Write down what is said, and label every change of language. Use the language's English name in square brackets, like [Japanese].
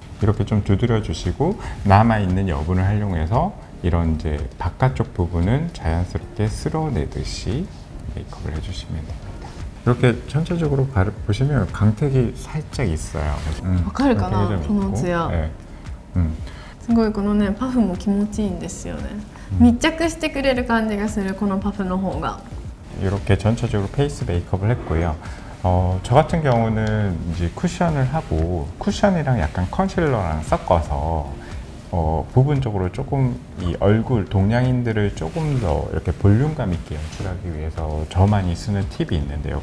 [Korean] 이렇게 좀 두드려 주시고 남아있는 여분을 활용해서 이런 이제 바깥쪽 부분은 자연스럽게 쓸어내듯이 메이크업을 해주시면 됩니다. 이렇게 전체적으로 보시면 광택이 살짝 있어요. [Japanese] わかるかな、このツヤ。 [Korean] 네. [Japanese] すごいこのねパフも気持ちいいんですよね。密着してくれる感じがする、このパフの方が。 [Korean] 이렇게 전체적으로 페이스 메이크업을 했고요. 저 같은 경우는 이제 쿠션을 하고 쿠션이랑 약간 컨실러랑 섞어서 부분적으로 조금 이 얼굴 동양인들을 조금 더 이렇게 볼륨감 있게 연출하기 위해서 저만이 쓰는 팁이 있는데요.